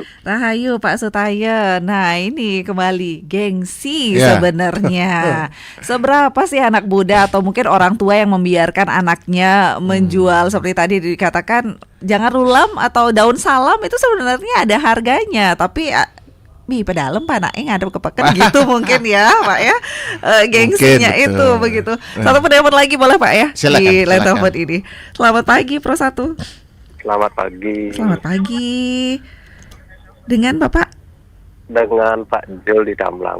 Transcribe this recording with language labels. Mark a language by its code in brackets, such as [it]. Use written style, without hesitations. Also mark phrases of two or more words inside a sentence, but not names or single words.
[id] Rahayu Pak Sutaya. Nah, ini kembali gengsi sebenarnya. Seberapa sih anak muda atau mungkin orang tua yang membiarkan anaknya menjual seperti tadi dikatakan jangan rulam atau daun salam, itu sebenarnya ada harganya, tapi [ban] pedalem Pak nak ngadep ke peken [id] gitu mungkin ya Pak ya, gengsinya mungkin, itu begitu. Satu pendapat lagi boleh Pak ya, silakan, di line telepon ini. Selamat pagi Pro 1. Selamat pagi. Selamat pagi. Dengan Bapak? Dengan Pak Jul di Tamblang.